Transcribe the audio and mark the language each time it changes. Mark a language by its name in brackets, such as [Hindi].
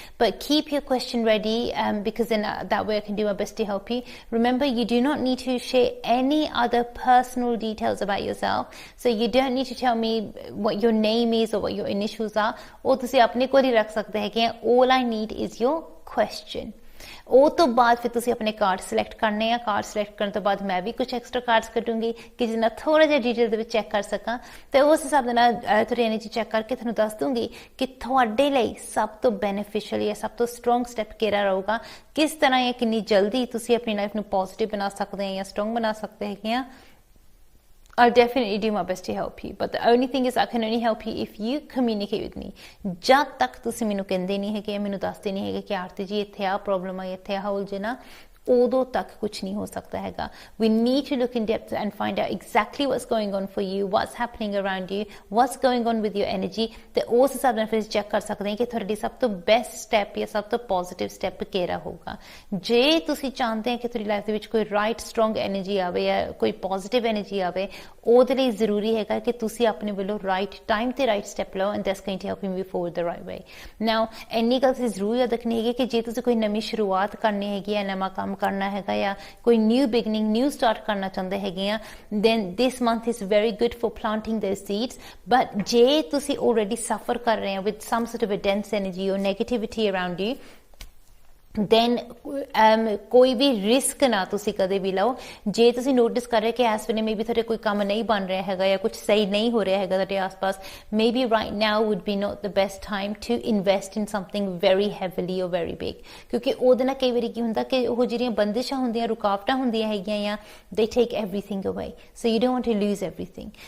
[English] But keep your question ready because then that way I can do my best to help you. Remember, you do not need to share any other personal details about yourself. So you don't need to tell me what your name is or what your initials are. [Punjabi] ਉਹ ਤੁਸੀਂ ਆਪਣੇ ਕੋਲ ਹੀ ਰੱਖ ਸਕਦੇ ਹੈਗੇ। [English] All I need is your question. [Punjabi] ਉਹ ਤੋਂ ਬਾਅਦ ਫਿਰ ਤੁਸੀਂ ਆਪਣੇ ਕਾਰਡ ਸਿਲੈਕਟ ਕਰਨੇ ਆ। ਕਾਰਡ ਸਿਲੈਕਟ ਕਰਨ ਤੋਂ ਬਾਅਦ ਮੈਂ ਵੀ ਕੁਝ ਐਕਸਟਰਾ ਕਾਰਡਸ ਕੱਢੂੰਗੀ ਕਿ ਜਿੰਨਾ ਥੋੜਾ ਜਿਹਾ ਡਿਟੇਲ ਦੇ ਵਿੱਚ ਚੈੱਕ ਕਰ ਸਕਾਂ, ਤੇ ਉਸ ਹਿਸਾਬ ਦੇ ਨਾਲ ਤੁਹਾਡੀ ਐਨਰਜੀ ਚੈੱਕ ਕਰਕੇ ਤੁਹਾਨੂੰ ਦੱਸ ਦੂੰਗੀ ਕਿ ਤੁਹਾਡੇ ਲਈ ਸਭ ਤੋਂ ਬੈਨੀਫਿਸ਼ੀਅਲ ਜਾਂ ਸਭ ਤੋਂ ਸਟਰੋਂਗ ਸਟੈਪ ਕਿਹੜਾ ਰਹੂਗਾ, ਕਿਸ ਤਰ੍ਹਾਂ ਜਾਂ ਕਿੰਨੀ ਜਲਦੀ ਤੁਸੀਂ ਆਪਣੀ ਲਾਈਫ ਨੂੰ ਪੋਜ਼ਿਟਿਵ ਬਣਾ ਸਕਦੇ ਆ ਜਾਂ ਸਟਰੋਂਗ ਬਣਾ ਸਕਦੇ ਹੈਗੇ ਆ। [English] I'll definitely do my best to help you, but the only thing is I can only help you if you communicate with me. [Punjabi] ਜਦ ਤੱਕ ਤੁਸੀਂ ਮੈਨੂੰ ਕਹਿੰਦੇ ਨਹੀਂ ਹੈਗੇ, ਮੈਨੂੰ ਦੱਸਦੇ ਨਹੀਂ ਹੈਗੇ ਕਿ ਆਰਤੀ ਜੀ ਇੱਥੇ ਆ ਪ੍ਰੋਬਲਮ ਆ, ਇੱਥੇ ਆ ਉਲਝਣਾ, ਉਦੋਂ ਤੱਕ ਕੁਝ ਨਹੀਂ ਹੋ ਸਕਦਾ ਹੈਗਾ। [English] We need to look in depth and find out exactly what's going on for you, what's happening around you, what's going on with your energy, [Punjabi] ਤੇ ਉਸ ਹਿਸਾਬ ਨਾਲ ਫਿਰ ਚੈੱਕ ਕਰ ਸਕਦੇ ਹਾਂ ਕਿ ਤੁਹਾਡੀ ਸਭ ਤੋਂ ਬੈਸਟ ਸਟੈਪ ਜਾਂ ਸਭ ਤੋਂ ਪੋਜ਼ਿਟਿਵ ਸਟੈਪ ਕਿਹੜਾ ਹੋਊਗਾ। ਜੇ ਤੁਸੀਂ ਚਾਹੁੰਦੇ ਹੋ ਕਿ ਤੁਹਾਡੀ ਲਾਈਫ ਦੇ ਵਿੱਚ ਕੋਈ ਰਾਈਟ ਸਟਰੋਂਗ ਐਨਰਜੀ ਆਵੇ ਜਾਂ ਕੋਈ ਪੋਜ਼ਿਟਿਵ ਐਨਰਜੀ ਆਵੇ, ਉਹਦੇ ਲਈ ਜ਼ਰੂਰੀ ਹੈਗਾ ਕਿ ਤੁਸੀਂ ਆਪਣੇ ਵੱਲੋਂ ਰਾਈਟ ਟਾਈਮ ਤੇ ਰਾਈਟ ਸਟੈਪ ਲਓ, [English] and that's going to help you move forward the right way. [Punjabi] Now, ਇੰਨੀ ਗੱਲ ਤੁਸੀਂ ਜ਼ਰੂਰ ਯਾਦ ਰੱਖਣੀ ਹੈਗੀ ਕਿ ਜੇ ਤੁਸੀਂ ਕੋਈ ਨਵੀਂ ਸ਼ੁਰੂਆਤ ਕਰਨੀ ਹੈਗੀ ਹੈ, ਨਵਾਂ ਕੰਮ ਕਰਨਾ ਹੈਗਾ ਜਾਂ ਕੋਈ ਨਿਊ ਬਿਗਨਿੰਗ, ਨਿਊ ਸਟਾਰਟ ਕਰਨਾ ਚਾਹੁੰਦੇ ਹੈਗੇ ਆ, [English] then this month is very good for planting those seeds. But [Punjabi] ਜੇ ਤੁਸੀਂ [English] already suffer [Punjabi] ਕਰ ਰਹੇ ਹੋ [English] with some sort of a dense energy or negativity around you, then [Punjabi] ਕੋਈ ਵੀ ਰਿਸਕ ਨਾ ਤੁਸੀਂ ਕਦੇ ਵੀ ਲਓ। ਜੇ ਤੁਸੀਂ ਨੋਟਿਸ ਕਰ ਰਹੇ ਕਿ ਇਸ ਵੇਲੇ ਮੇਬੀ ਤੁਹਾਡੇ ਕੋਈ ਕੰਮ ਨਹੀਂ ਬਣ ਰਿਹਾ ਹੈਗਾ ਜਾਂ ਕੁਝ ਸਹੀ ਨਹੀਂ ਹੋ ਰਿਹਾ ਹੈਗਾ ਤੁਹਾਡੇ ਆਸ-ਪਾਸ, [English] maybe right now would be not the best time to invest in something very heavily or very big, [Punjabi] ਕਿਉਂਕਿ ਉਹਦੇ ਨਾਲ ਕਈ ਵਾਰੀ ਕੀ ਹੁੰਦਾ ਕਿ ਉਹ ਜਿਹੜੀਆਂ ਬੰਦਿਸ਼ਾਂ ਹੁੰਦੀਆਂ, ਰੁਕਾਵਟਾਂ ਹੁੰਦੀਆਂ ਹੈਗੀਆਂ ਆ, [English] they take everything away, so you don't want to lose everything.